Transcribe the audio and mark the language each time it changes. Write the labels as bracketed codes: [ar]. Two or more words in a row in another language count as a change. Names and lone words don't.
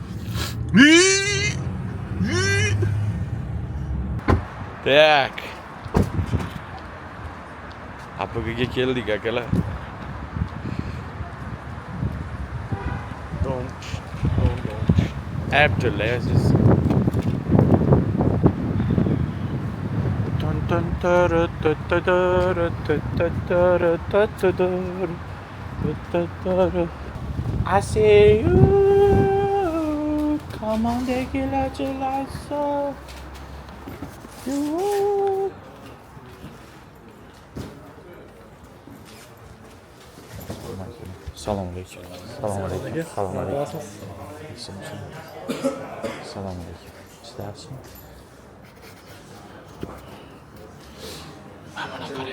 [uz] Tak. Apogaga keldik akalar. Abdulla siz. [en] I see you. Come on, take it out your life, so. You. [uz] Assalomu alaykum. Assalomu alaykum. Assalomu alaykum. Assalomu alaykum. Ishlarsizmi? Mana qarang.